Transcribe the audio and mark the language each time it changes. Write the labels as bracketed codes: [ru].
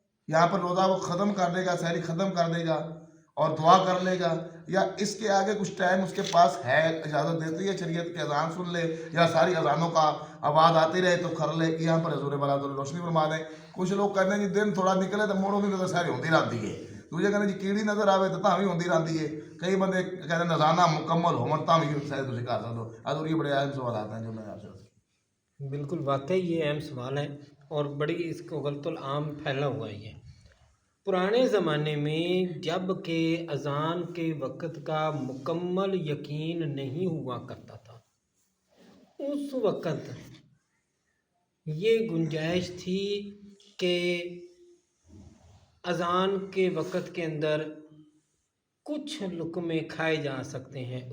[hi] यहाँ पर रोज़ा वो ख़त्म कर देगा, सहरी ख़त्म कर देगा और दुआ कर लेगा, या इसके आगे कुछ टाइम उसके पास है, इजाज़त देती है शरीयत की, अजान सुन ले या सारी अजानों का आवाज़ आती रहे तो कर ले। यहाँ पर हजूर वाला तो रोशनी फरमा दें। कुछ लोग कहते हैं कि दिन थोड़ा निकले तो मोड़ो नहीं तो सहरी होती रहती है, [pa] ਦੂਜੇ ਕਹਿੰਦੇ ਜੀ ਕੀੜੀ ਨਜ਼ਰ ਆਵੇ ਤਾਂ ਵੀ ਹੁੰਦੀ ਰਹਿੰਦੀ ਹੈ। ਕਈ ਬੰਦੇ ਕਹਿੰਦੇ ਨਜ਼ਾਨਾ ਮੁਕੰਮਲ ਹੋਣ ਤਾਂ ਵੀ ਸ਼ਾਇਦ ਤੁਸੀਂ ਕਰ ਸਕਦੇ ਹੋ। [hi] अधूरी बड़े अहम सवाल आते हैं जो मैं आपसे बिल्कुल वाकई ये अहम सवाल है और बड़ी इसको गलतुल आम फैला हुआ है ये। पुराने ज़माने में जब के अज़ान के वक़्त का मुकम्मल यकीन नहीं हुआ करता था, उस वक़्त ये गुंजाइश थी कि अज़ान के वक़्त के अंदर कुछ लुक़मे खाए जा सकते हैं।